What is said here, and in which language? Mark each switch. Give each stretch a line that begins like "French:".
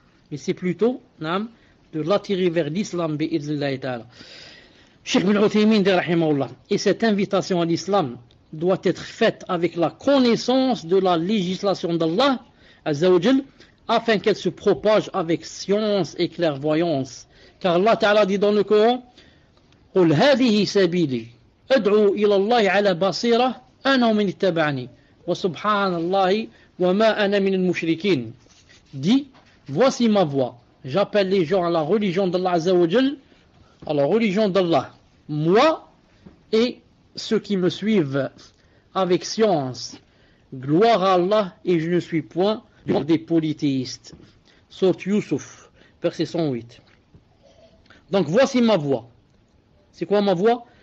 French: Mais c'est plutôt, naam, de l'attirer vers l'islam, bi'idhnillahi ta'ala. Cheikh bin Uthaymin dit, rahimahullah, et cette invitation à l'islam doit être faite avec la connaissance de la législation d'Allah, Azza wa Jal, afin qu'elle se propage avec science et clairvoyance. Car Allah Ta'ala dit dans le Coran,
Arabic: قُلْ هَذِهِ سَبِيلِي أَدْعُو إِلَى اللَّهِ عَلَى بَصِيرَةٍ أَنَا وَمَنِ اتَّبَعَنِي وَسُبْحَانَ اللَّهِ وَمَا أَنَا مِنَ الْمُشْرِكِينَ.
French: Dit, voici ma voix. J'appelle les gens à la religion d'Allah Azza wa Jal, à la religion d'Allah. Moi et ceux qui me suivent avec science. Gloire à Allah et je ne suis point des polythéistes. Sourate Yusuf, verset 108. Donc voici ma voix. C'est quoi ma voix?